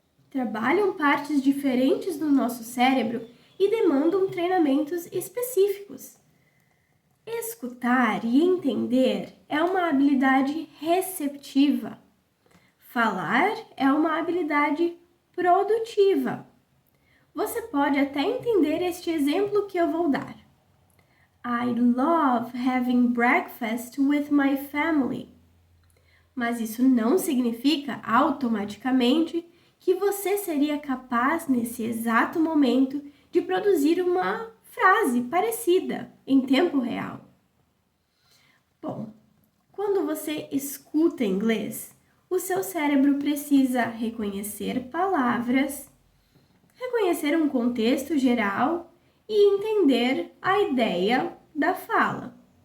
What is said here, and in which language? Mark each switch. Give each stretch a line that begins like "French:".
Portuguese: Trabalham partes diferentes do nosso cérebro e demandam treinamentos específicos. Escutar e entender é uma habilidade receptiva. Falar é uma habilidade produtiva. Você pode até entender este exemplo que eu vou dar.
English: I love having breakfast with my family.
Portuguese: Mas isso não significa automaticamente que você seria capaz nesse exato momento de produzir uma frase parecida em tempo real. Bom, quando você escuta inglês, o seu cérebro precisa reconhecer palavras, reconhecer um contexto geral e entender a ideia da fala.